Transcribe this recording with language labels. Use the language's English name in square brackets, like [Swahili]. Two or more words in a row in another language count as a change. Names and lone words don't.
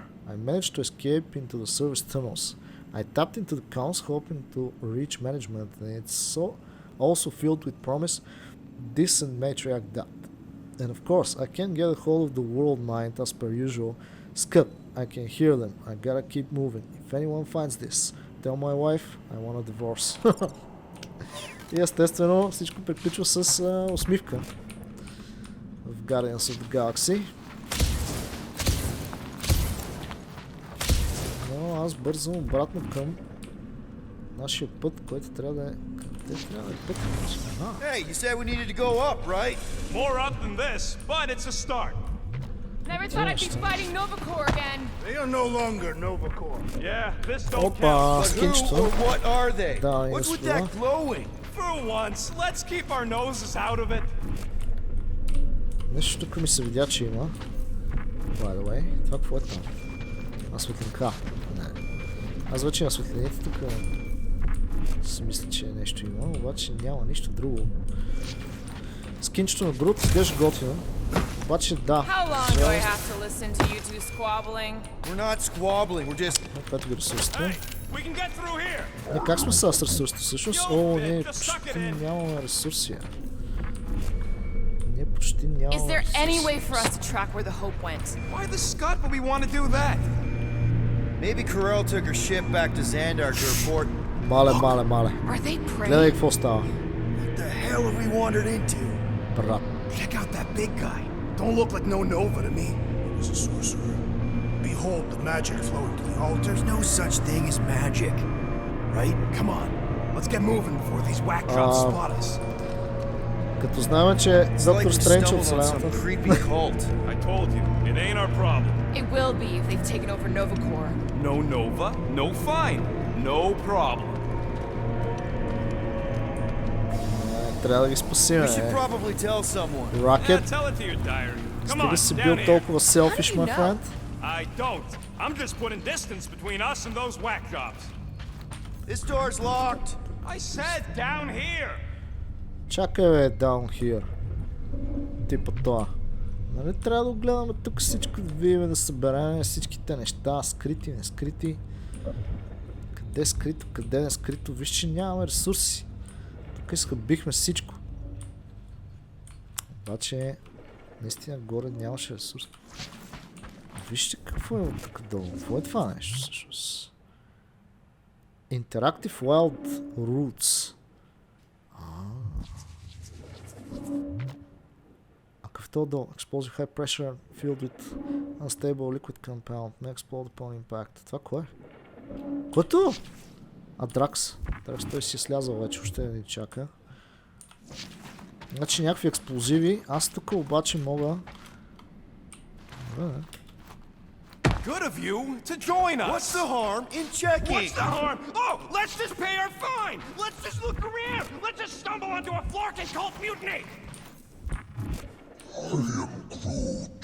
[English] I managed to escape into the service tunnels. I tapped into the comms hoping to reach management, and it's so also filled with promise. This and matriarch that. And of course, I can't get a hold of the world mind as per usual. Scud, I can hear them. I gotta keep moving. If anyone finds this, tell my wife I want a divorce. [Bulgarian] И естествено всичко приключва с усмивка в Guardians of the Galaxy. Но аз бързам обратно към нашия път, който трябва да е... Къде трябва да е път? [English] Hey, you said we needed to go up, right? More up than this, but it's a start. Never thought I'd be fighting Nova Corps again. They are no longer Nova Corps. Yeah, this don't [Bulgarian] Опа, [English] count. [Bulgarian] скинчето. [English] Who or what are they? [Bulgarian] Да, [English] What's with that glowing? For once, let's keep our noses out of it. [Bulgarian] Нещо тук ми се видя, че има. [English] By the way, [Bulgarian] това какво е там? Светлинка. Не. Аз вече на светлините тук си мисля, че нещо има, обаче няма нищо друго. Скинчето на Grooot изглежда готино. Обаче да. Пето ги ресурсите. Не, как сме с ресурсите всъщност? О, ние почти нямаме ресурси. Ние почти нямаме ресурси. [English] Maybe Corel took her ship back to Xandar to report. [Bulgarian] Мале. Гледай какво става. [English] What the hell have we wandered into? [Bulgarian] Брат. [English] Check out that big guy. Don't look like no Nova to me. He's a sorcerer. Behold the magic flowing to the altar. There's no such thing as magic. Right? Come on. Let's get moving before these whack drops spot us. [Bulgarian] Като знаем, че Доктор Стрендж от вселената. [English] I told you, it ain't our problem. It will be if they've taken over Nova Corps. No Nova, no fine. No problem. [Bulgarian] Трябва да ги спасим, Рокет. Стига си бил толкова селфиш, [English] my friend. I don't. I'm just putting distance between us and those whack jobs. This door's locked. I said down here. [Bulgarian] Чакай, бе, [English] down here. [Bulgarian] Типа това. Нали трябва да гледаме тук всичко, да видим, да съберем всичките неща, скрити, не скрити. Къде е скрито, къде не е скрито. Виж, че нямаме ресурси. Тук изхъбихме всичко. Обаче, наистина горе нямаше ресурс. Вижте какво е тук долу. Какво е това нещо всъщност? [English] Interactive Wild Roots. [Bulgarian] А какъв това долу? [English] Explosive high pressure filled with unstable liquid compound. May explode upon impact. [Bulgarian] Това кое е? Което? Дракс. Дракс той си е слязал вече, още не ни чака. Значи някакви експлозиви. Аз тук обаче мога... [English] Good of you to join us. What's the harm in checking? What's the harm? Oh, let's just pay our fine. Let's just look around. Let's just stumble onto a Flarkin cult mutiny. I am Grooot.